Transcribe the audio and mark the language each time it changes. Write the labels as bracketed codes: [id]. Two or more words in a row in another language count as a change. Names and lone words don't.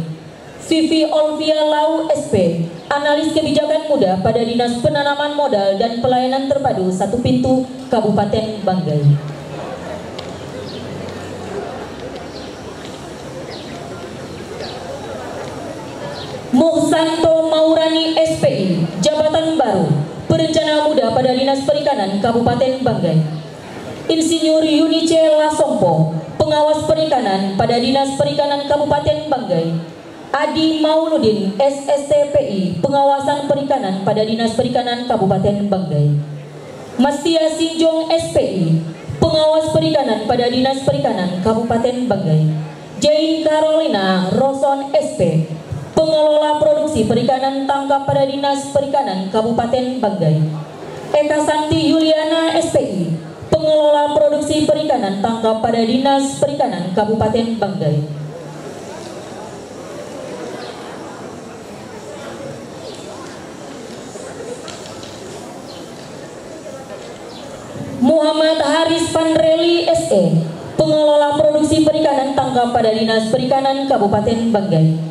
[id] Vivi Olvia Lau SP, Analis Kebijakan Muda pada Dinas Penanaman Modal dan Pelayanan Terpadu Satu Pintu Kabupaten Banggai. Muhsanto Maurani SPI, Jabatan Baru, Perencana Muda pada Dinas Perikanan Kabupaten Banggai. Insinyur Yunice Lasompo, Pengawas Perikanan pada Dinas Perikanan Kabupaten Banggai. Adi Mauludin, SSTPI, Pengawasan Perikanan pada Dinas Perikanan Kabupaten Banggai. Mastia Sinjong, SPI, Pengawas Perikanan pada Dinas Perikanan Kabupaten Banggai. Jane Carolina Roson, SP, Pengelola Produksi Perikanan Tangkap pada Dinas Perikanan Kabupaten Banggai. Eka Santi Yuliana, SPI, Pengelola Produksi Perikanan Tangkap pada Dinas Perikanan Kabupaten Banggai. Muhammad Haris Panreli, SE, Pengelola Produksi Perikanan Tangkap pada Dinas Perikanan Kabupaten Banggai.